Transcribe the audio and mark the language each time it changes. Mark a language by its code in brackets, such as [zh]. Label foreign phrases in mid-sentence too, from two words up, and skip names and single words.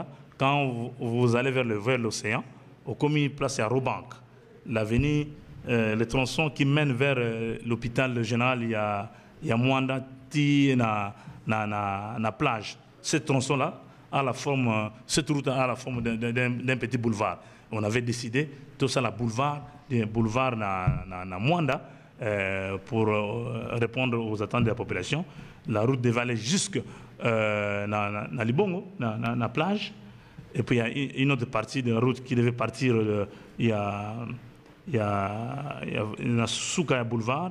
[fr] Quand vous allez vers l'océan, au commis place à Robank, l'avenue, le tronçon qui mène vers l'hôpital général, il y a Mwanda, na plage. Ce tronçon-là a la forme, cette route a la forme d'un petit boulevard. On avait décidé tout ça, le boulevard na Mwanda, pour répondre aux attentes de la population. La route devait aller jusqu'à Libongo, na plage. Et puis il y a une autre partie de la route qui devait partir. Il y a Souka boulevard.